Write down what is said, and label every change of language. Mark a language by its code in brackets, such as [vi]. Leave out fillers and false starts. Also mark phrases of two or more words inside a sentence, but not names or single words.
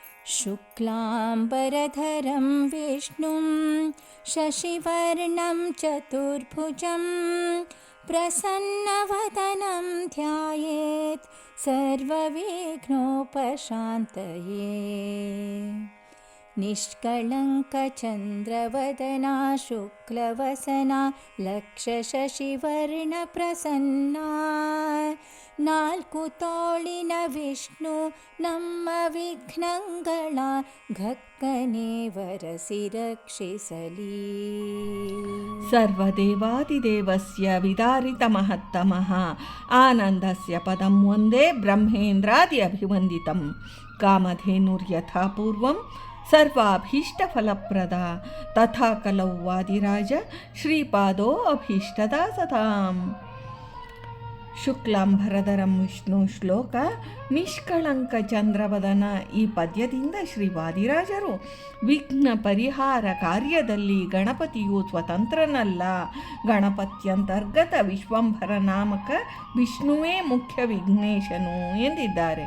[sa] शुक्लाम्बरधरं विष्णुं शशिवर्णं चतुर्भुजं प्रसन्नवदनं ध्यायेत् सर्वविघ्नोपशान्तये। निष्कळङ्कचन्द्रवदना शुक्लवसना लक्षशशिवर्णप्रसन्ना [kn] ನಾಲ್ಕು ತೋಳಿನ ವಿಷ್ಣು ನಮ್ಮ ವಿಘ್ನಗಳ ಘಕ್ಕನೆ ವರಸಿ ರಕ್ಷಿಸಲಿ. [sa] सर्वदेवादिदेवस्य विदारित महत्तमः आनन्दस्य पदं ओन्दे ब्रह्मेन्द्रादि अभिवन्दितं कामधेनुर्यथा पूर्वं सर्वाभीष्टफलप्रद तथा कलौ वादिराज श्रीपादो अभीष्टदा सतां. [kn] ಶುಕ್ಲಾಂಬರಧರಂ ವಿಷ್ಣು ಶ್ಲೋಕ ನಿಷ್ಕಳಂಕ ಚಂದ್ರವದನ. ಈ ಪದ್ಯದಿಂದ ಶ್ರೀ ವಾದಿರಾಜರು ವಿಘ್ನ ಪರಿಹಾರ ಕಾರ್ಯದಲ್ಲಿ ಗಣಪತಿಯು ಸ್ವತಂತ್ರನಲ್ಲ, ಗಣಪತ್ಯಂತರ್ಗತ ವಿಶ್ವಂಭರ ನಾಮಕ ವಿಷ್ಣುವೇ ಮುಖ್ಯ ವಿಘ್ನೇಶನು ಎಂದಿದ್ದಾರೆ.